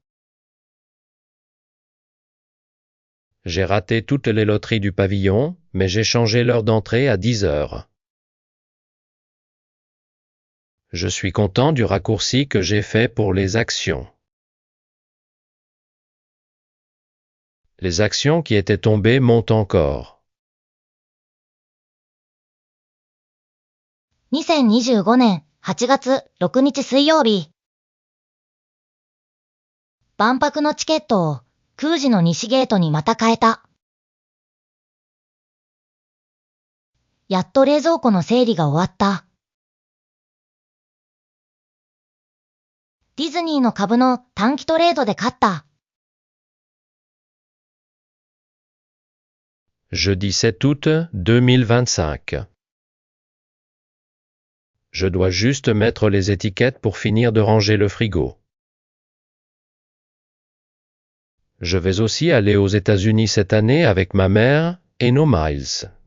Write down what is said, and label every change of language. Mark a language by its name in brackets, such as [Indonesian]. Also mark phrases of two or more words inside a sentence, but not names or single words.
[French] J'ai raté toutes les loteries du pavillon, mais j'ai changé l'heure d'entrée à 10 heures. Je suis content du raccourci que j'ai fait pour les actions. Les actions qui étaient tombées montent encore. [Japanese] 2025 年8月6日水曜日。万博のチケットを空時の西ゲートにまた変えた。やっと冷蔵庫の整理が終わった。ディズニーの株の短期トレードで勝った。 [French] Jeudi 7 août 2025. Je dois juste mettre les étiquettes pour finir de ranger le frigo. Je vais aussi aller aux États-Unis cette année avec ma mère et nos miles.